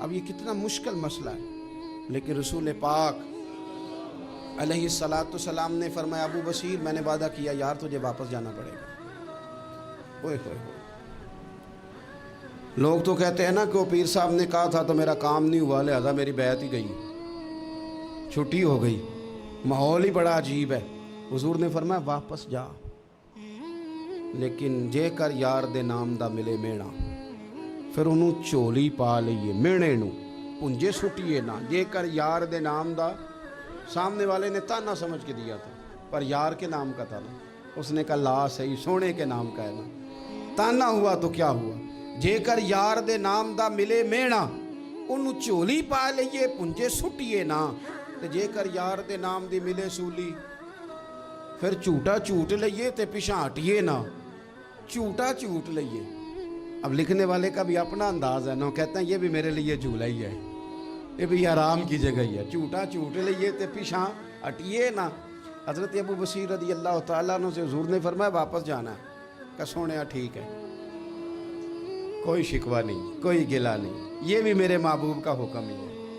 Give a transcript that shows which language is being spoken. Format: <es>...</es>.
<ur>اب یہ کتنا مشکل مسئلہ ہے, لیکن رسول پاک علیہ السلام نے فرمایا ابو بصیر میں نے وعدہ کیا یار تجھے واپس جانا پڑے گا. اوئے ہوئے ہوئے. لوگ تو کہتے ہیں نا کہ وہ پیر صاحب نے کہا تھا تو میرا کام نہیں ہوا, لہذا میری بیعت ہی گئی, چھٹی ہو گئی. ماحول ہی بڑا عجیب ہے. حضور نے فرمایا واپس جا,</ur> <pa>لیکن جے کر یار دے نام دا ملے مینا, پھر انہوں چولی پا لئیے مینے نو پنجے سٹیے نا. جے کر یار دے نام دا,</pa> <ur>سامنے والے نے تانا سمجھ کے دیا تھا, پر یار کے نام کا تھا نا. اس نے کہا لا صحیح, سونے کے نام کا ہے نا. تانا ہوا تو کیا ہوا,</ur> <pa>جے کر یار دے نام دا ملے مینا, انہوں چولی پا لئیے پنجے سٹیے نا. تے جے کر یار دے نام دی ملے سولی پھر جھوٹا جھوٹ لئیے تے پیچھے ہٹیے نہ جھوٹا جھوٹ لئیے.</pa> <ur>اب لکھنے والے کا بھی اپنا انداز ہے نا, کہتے ہیں یہ بھی میرے لیے جھولا ہی ہے, یہ بھی آرام کی جگہ ہی ہے.</ur> <pa>جھوٹا جھوٹ لئیے تے پیچھے ہٹیے نہ.</pa> <ur>حضرت ابو بصیر رضی اللہ تعالیٰ عنہ سے حضور نے فرمایا واپس جانا ہے. کہ سونیا ٹھیک ہے, کوئی شکوہ نہیں, کوئی گلہ نہیں, یہ بھی میرے محبوب کا حکم ہی ہے.</ur>